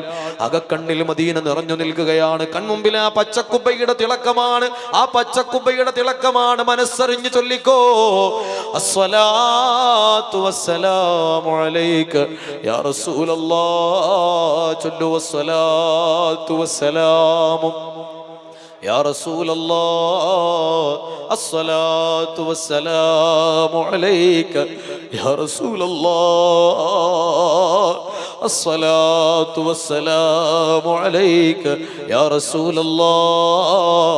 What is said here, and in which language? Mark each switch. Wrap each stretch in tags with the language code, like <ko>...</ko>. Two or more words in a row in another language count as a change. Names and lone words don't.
<ml>അകക്കണ്ണിൽ മദീന നിറഞ്ഞു നിൽക്കുകയാണ്. കൺമുമ്പിൽ ആ പച്ചക്കുബയുടെ തിളക്കമാണ്, ആ പച്ചക്കുബയുടെ തിളക്കമാണ്. മനസ്സറിഞ്ഞു ചൊല്ലിക്കോ.</ml> <ar>الصلاة والسلام عليك يا رسول الله. ചൊല്ലു الصلاة والسلام يا رسول الله. الصلاة والسلام عليك يا رسول الله. الصلاة والسلام عليك يا رسول الله.</ar>